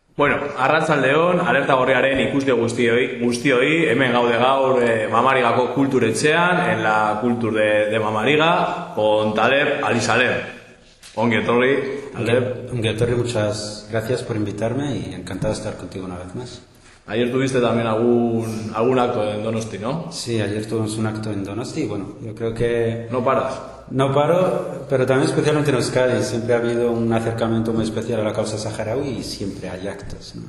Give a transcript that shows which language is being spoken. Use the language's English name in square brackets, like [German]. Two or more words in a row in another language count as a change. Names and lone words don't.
[Basque] Bueno, arratsaldeon, alerta gorriaren ikuste guztioi, hemen gaude gaur Mamarigako kulturetxean, [Spanish] en la Cultur de Mamariga, con Taleb Alisalem. [Basque] Ongi etorri, Taleb. Ongi etorri, [Spanish] muchas gracias por invitarme y encantado de estar contigo una vez más. Ayer tuviste también algún acto en Donosti, ¿no? Sí, ayer tuvimos un acto en Donosti y bueno, yo creo que... ¿No paras? No paro, pero también especialmente en Euskadi. Siempre ha habido un acercamiento muy especial a la causa saharaui y siempre hay actos, ¿no?